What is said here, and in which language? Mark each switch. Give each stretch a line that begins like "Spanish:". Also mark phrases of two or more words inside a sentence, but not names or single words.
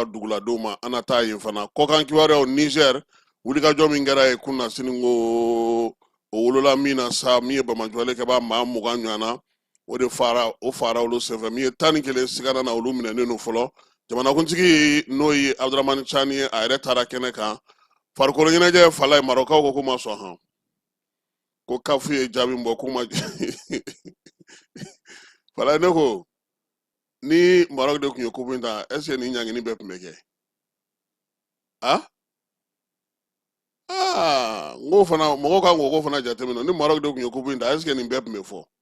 Bambara: duguladenw ma an na taa yen fana kɔkan kibaruyaw Niger wulikajɔ min kɛra yen kunna sini ko o wolola min na sa min ye bamajɔlen kɛ b'a maa 20 ɲɔgɔnna o de fara olu senfɛ min ye 11 sigara na olu minɛnen no fɔlɔ jamanakuntigi n'o ye Abdramani Chani ye a yɛrɛ taara kɛnɛ kan farikolo ɲɛnajɛ Falaye Marɔkaw ko ma sɔn han ko kafu ye jaabi bɔ ko ma Falaye ne ko ni Marɔk de tun ye kopu in ta
French: est ce que
Bambara: ni ɲangini bɛɛ tun bɛ kɛ ngo fana mɔgɔw kan k'o fana jateminɛ ni Marɔk de tun ye kopu in ta
French: est ce que
Bambara: nin bɛɛ tun bɛ fɔ